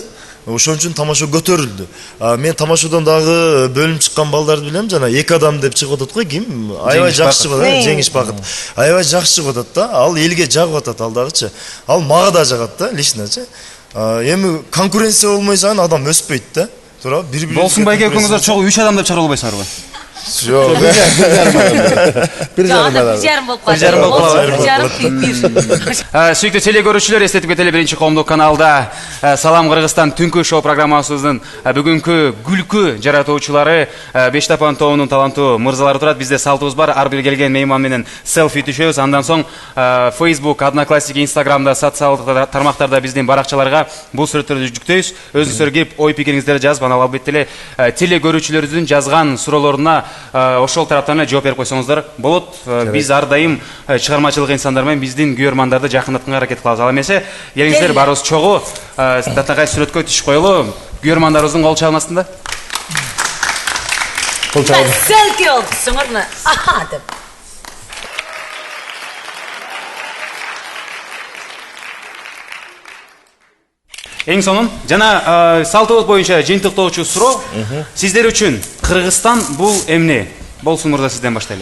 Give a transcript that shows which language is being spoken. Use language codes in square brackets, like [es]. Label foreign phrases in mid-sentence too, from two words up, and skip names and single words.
[ky] Ошон үчүн тамаша көтөрүлдү. Мен тамашадан дагы бөлүнүп чыккан балдарды билем, жана эки адам деп чыгып атат го, ким? Аябай жакшы чыгып атат, Жеңиш Бакыт. Аябай жакшы чыгып атат да. Ал элге жагып атат ал дагычы. Ал мага да жагат да, личночы. Эми конкуренция болмойса адам өспөйт да. Туура, бири-бири. Болсун байке экөөңүздөр чогуу 3 адам деп чыгара албайсыңарбы? Жок. Бир жарым Bir жарым болуп калат. Bir жарым бир. Сүйүктүү теле көрүүчүлөр, эстетип кетели, биринчи коомдук каналда Салам Кыргызстан түнкү шоу программасыбыздын бүгүнкү күлкү жаратуучулары Бештапан тобунун таланттуу мырзалары турат. Бизде салтыбыз бар, ар бир келген мейман менен селфи түшөбүз. Андан соң Facebook, Одноклассники, Instagramда, социалдык тармактарда биздин баракчаларга бул сүрөттөрдү жүктөйбүз. Өзүңүздөр кирип, ой пикириңиздерди жазып, анан албетте эле теле көрүүчүлөрүбүздүн жазган суроолоруна ошол тараптан эле жооп берип койсоңуздар болот. Биз ар дайым чыгармачылык инсандар менен биздин көрөрмандарды жакындатканга аракет кылабыз. Ал эмесе, келиңиздер баарыбыз чогуу татнакай сүрөткө түшүп коелу. Көрөрмандарыбыздын кол чалмасын да. Кол чалды. Селфи олдусуңар мына. Аха деп. Эң сонун жана салтыбыз боюнча жыйынтыктоочу суроо. Сиздер үчүн Кыргызстан бул эмне? Болсун мырза, сизден баштайлы.